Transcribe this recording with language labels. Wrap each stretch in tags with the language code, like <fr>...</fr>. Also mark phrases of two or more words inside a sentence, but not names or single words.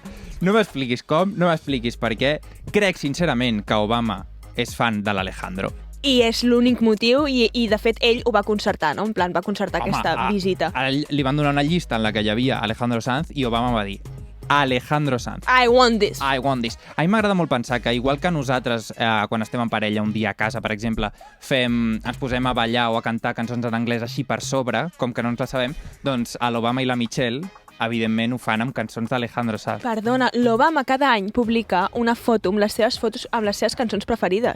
<ca>No m'expliquis com, no m'expliquis per què. Crec, sincerament, que Obama és fan de l'Alejandro. I és l'únic motiu, i de fet ell ho va concertar, no? En plan, va concertar aquesta visita. Li van donar una llista en la que hi havia Alejandro Sanz i Obama va dir Alejandro Sanz.</ca> <en>I want this. I want this.</en> <ca>A mi m'agrada molt pensar que, igual que nosaltres, quan estem en parella un dia a casa, per exemple, ens posem a ballar o a cantar cançons en anglès així per sobre, com que no ens la sabem, doncs a l'Obama i la Michelle evidentment ho fan amb cançons d'Alejandro Sanz. Perdona, l'Obama cada any publica una foto amb les seves cançons preferides.</ca>